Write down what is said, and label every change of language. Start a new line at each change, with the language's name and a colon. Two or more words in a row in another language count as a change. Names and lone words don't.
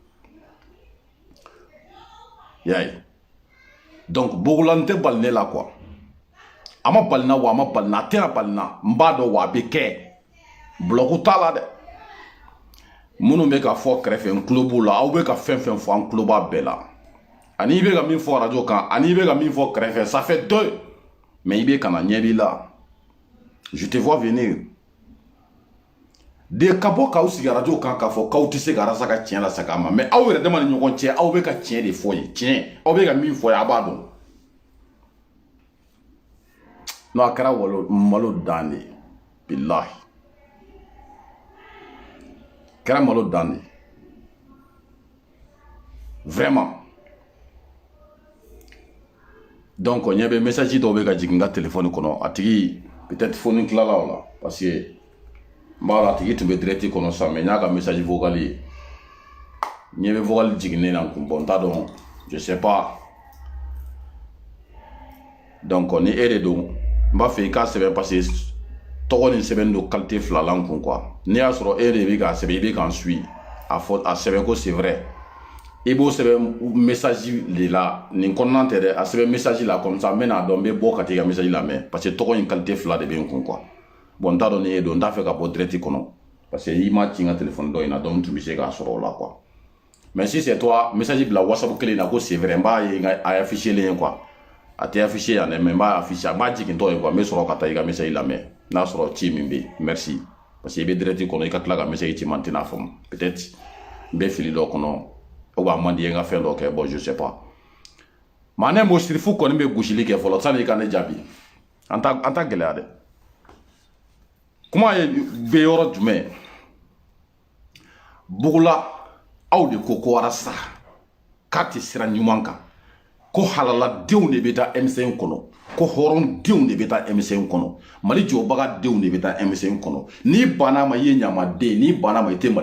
Bambara: y'a ye donc Bugula n tɛ bali ne la quoi a ma bali n na wa a ma bali n na a tɛna bali n na n b'a dɔn wa a bɛ kɛ bloc t'a la dɛ minnu bɛ ka fɔ kɛrɛfɛ n tulo b'u la aw bɛ ka fɛn fɛn fɔ an tulo b'a bɛɛ la ani i bɛ ka min fɔ radio kan ani i bɛ ka min fɔ kɛrɛfɛ
French: ça fait deux
Bambara: mais i bɛ ka na ɲɛ b'i la
French: je te vois venir
Bambara: de ka bɔ k'aw sigi radio kan k'a fɔ k'aw tɛ se ka arasa ka tiɲɛ la segin a ma mais aw yɛrɛ dama ni ɲɔgɔn cɛ aw bɛ ka tiɲɛ de fɔ ye tiɲɛ aw bɛ ka min fɔ ye a b'a dɔn non a kɛra malo dan de ye bilahi kɛra malo dan de ye
French: vraiment donc
Bambara: ɲɛ bɛ message dɔw bɛ ka jigin n ka téléphone kɔnɔ a tigi peut-être foni tilala o la
French: parce que
Bambara: n b'a la a tigi tun bɛ direct kɔnɔ sisan mais n y'a ka
French: message vocal
Bambara: ye ɲɛ bɛ vocal jiginnen na n kun bon n t'a dɔn
French: je sais pas
Bambara: donc ni e de don n b'a fɛ i k'a sɛbɛn
French: parce que
Bambara: tɔgɔ ni sɛbɛn don qualité fila la n kun quoi n'i y'a sɔrɔ e de bɛ k'a sɛbɛn i bɛ k'an suit a sɛbɛn ko
French: c'est vrai
Bambara: i b'o sɛbɛn message de la nin kɔnɔna tɛ dɛ a sɛbɛn message la comme ça n bɛ n'a dɔn n bɛ bɔ ka t'i ka message lamɛn
French: parce que
Bambara: tɔgɔ in qualité fila de bɛ n kun quoi bon n t'a dɔn ni e don n t'a fɛ ka bɔ direct kɔnɔ
French: parce que
Bambara: i ma ci n ka téléphone dɔ in na donc n tun bɛ se k'a sɔrɔ o la quoi
French: mais si c'est toi
Bambara: message bila WhatsApp kelen na ko
French: c'est vrai
Bambara: n b'a ye a affiché len quoi a tɛ affiché yan dɛ mais n b'a affiché a b'a jigin tɔ ye quoi n bɛ sɔrɔ ka taa i ka message lamɛn n'a sɔrɔ ci min bɛ yen
French: merci parce que
Bambara: i bɛ direct kɔnɔ i ka tila ka message ci ma n tɛna faamu peut-être n bɛ fili dɔ kɔnɔ
French: ou bien
Bambara: man di ye n ka fɛn dɔ kɛ
French: bon je sais pas
Bambara: maa ne mo sirifu kɔni bɛ gosili kɛ fɔlɔ sani i ka ne jaabi an ta gɛlɛya dɛ kuma ye bɛ yɔrɔ jumɛn Bugula aw de ko arasa k'a tɛ sira ɲuman kan ko halaladenw de bɛ taa M5 kɔnɔ ko hɔrɔndenw de bɛ taa M5 kɔnɔ Mali jɔbagadenw de bɛ taa M5 kɔnɔ n'i banna ma i ye ɲamaden n'i banna ma i